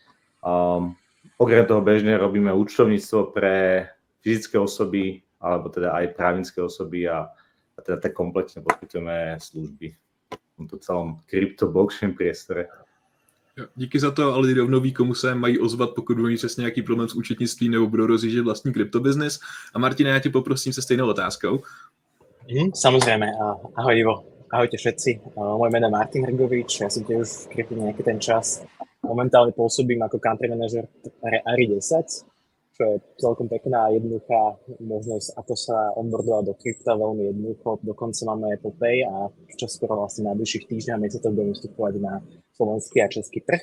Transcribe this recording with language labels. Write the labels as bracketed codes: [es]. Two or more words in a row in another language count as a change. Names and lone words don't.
[sk] Okrem toho bežne robíme účtovníctvo pre fyzické osoby, alebo teda aj právnické osoby a teda tak komplexne poskytujeme služby v tomto celom krypto-blockchain priestore. [cs] Díky za to, ale rovnou ví, komu se mají ozvat, pokud budou mít přesně nějaký problém s účetnictvím nebo budou rozjíždět vlastní kryptobiznis. A Martina, já tě poprosím se stejnou otázkou. [sk] Samozrejme. Ahoj Ivo, ahojte všetci. Moje meno je Martin Hergovič, ja som tiež v krypte nejaký ten čas. Momentálne pôsobím ako [en] country manager [sk] ARI 10, čo je celkom pekná a jednoduchá možnosť, ako sa onboardovať do krypta, veľmi jednoducho. Dokonca máme Apple Pay a skoro vlastne v najbližších týždňoch a mesiacoch budeme vstupovať na slovenský a český trh.